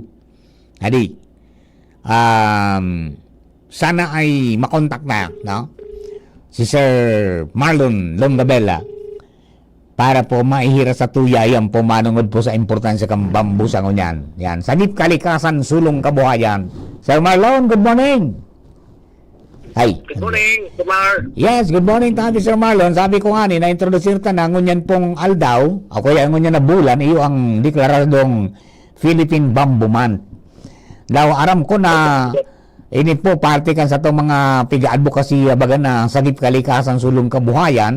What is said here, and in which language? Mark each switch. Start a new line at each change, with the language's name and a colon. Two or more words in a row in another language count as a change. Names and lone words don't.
Bikol: Adi, sana ay makontak na, no? Si Sir Marlon Longgabella para po maihira sa tuya yan po manungod po sa importansya kang bamboo sa ngunyan. Yan, sagip kalikasan sulong kabuhayan.
English: Sir Marlon, good morning. Hi. Good morning, Kumar. Yes, good morning tabi Sir Marlon.
Bikol: Sabi ko nga ni, na-introduce ta na ngunyan pong aldaw, o kaya ngunyan na bulan, iyo ang deklaradong Philippine Bamboo Month. Daw, aram ko na ini po parte kan sa itong mga piga-advocacy baga na sagip kalikasan sulong kabuhayan.